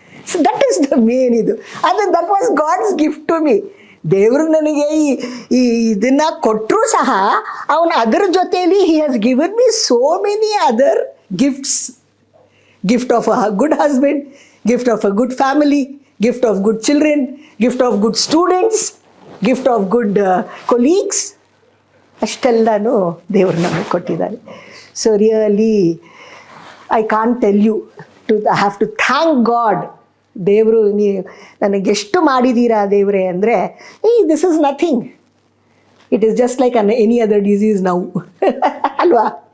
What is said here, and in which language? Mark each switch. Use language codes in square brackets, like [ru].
[en] So that is the main ಇದು. ಅದು that was God's gift to me. [kn] ದೇವರು ನನಗೆ ಈ ಇದನ್ನು ಕೊಟ್ಟರೂ ಸಹ ಅವನು ಅದರ ಜೊತೆಯಲ್ಲಿ [en] He has given me so many other gifts. Gift of a good husband, gift of a good family, gift of good children, gift of good students, gift of good colleagues. [kn] ಅಷ್ಟೆಲ್ಲನೂ ದೇವರು ನಮಗೆ ಕೊಟ್ಟಿದ್ದಾರೆ. [en] So really I can't tell you I have to thank God. [kn] ದೇವರು ನನಗೆಷ್ಟು ಮಾಡಿದ್ದೀರಾ ದೇವರೇ ಅಂದರೆ, [en] This is nothing. It is just like any other disease [kn] ನಾವು ಅಲ್ವಾ.